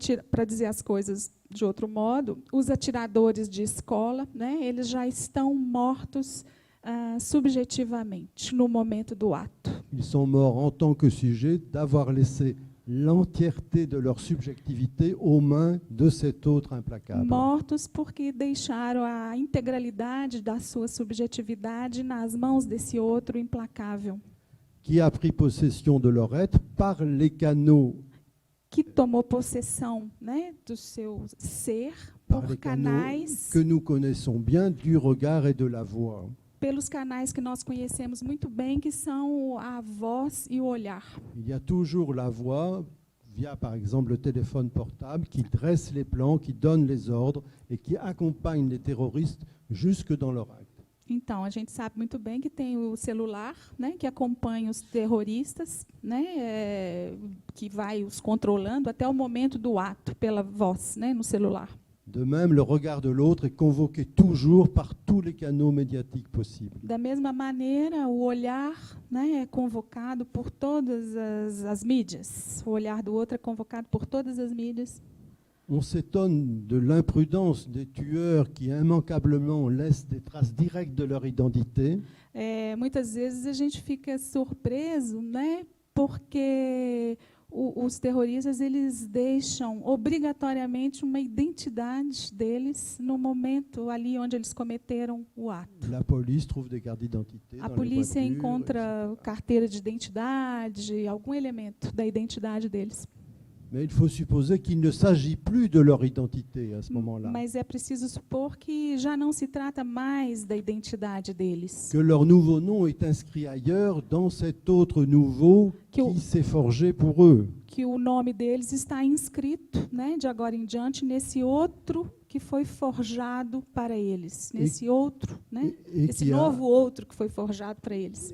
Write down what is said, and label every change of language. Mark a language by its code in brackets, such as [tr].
[pt] para dizer as coisas de outro modo, os atiradores de escola, né, eles já estão mortos subjetivamente no momento do ato. [fr] Ils sont morts en tant que sujet d'avoir laissé l'entièreté de leur subjectivité aux mains de cet autre implacable. [pt] Mortos porque deixaram a integralidade da sua subjetividade nas mãos desse outro implacável, [fr] Qui a pris possession de leur être par les canaux [pt] que tomou possessão, né, do seu ser [fr] par [pt] por [fr] les canaux [pt] canais, [fr] que nous connaissons bien du regard et de la voix. [pt] pelos canais que nós conhecemos muito bem, que são a voz e o olhar. [fr] Il y a toujours la voix via, par exemple, le téléphone portable qui dresse les plans, qui donne les ordres et qui accompagne les terroristes jusque dans leur acte. [pt] Então, a gente sabe muito bem que tem o celular, né, que acompanha os terroristas, né, que vai os controlando até o momento do ato, pela voz, né, no celular. [fr] De même, le regard de l'autre est convoqué toujours par tous les canaux médiatiques possibles. [pt] Da mesma maneira, o olhar, né, é convocado por todas as mídias. O olhar do outro é convocado por todas as mídias. [fr] On s'étonne de l'imprudence des tueurs qui immanquablement laissent des traces directes de leur identité. [pt] Muitas vezes a gente fica surpreso, né, porque os terroristas eles deixam obrigatoriamente uma identidade deles no momento ali onde eles cometeram o ato. [fr] La police trouve des cartes d'identité [pt] A [fr] dans les [pt] polícia [fr] voitures, [pt] encontra [fr] etc. [pt] carteira de identidade, algum elemento da identidade deles. [fr] Mais il faut supposer qu'il ne s'agit plus de leur identité à ce moment-là, [pt] Mas é preciso supor que já não se trata mais da identidade deles. [fr] que leur nouveau nom est inscrit ailleurs dans cet autre nouveau [pt] Que o- [fr] qui s'est forgé pour eux. [pt] Que o nome deles está inscrito, né, de agora em diante, nesse outro que foi forjado para eles. Nesse outro, né, [fr] et [pt] esse [fr] qui a- [pt] novo outro que foi forjado para eles.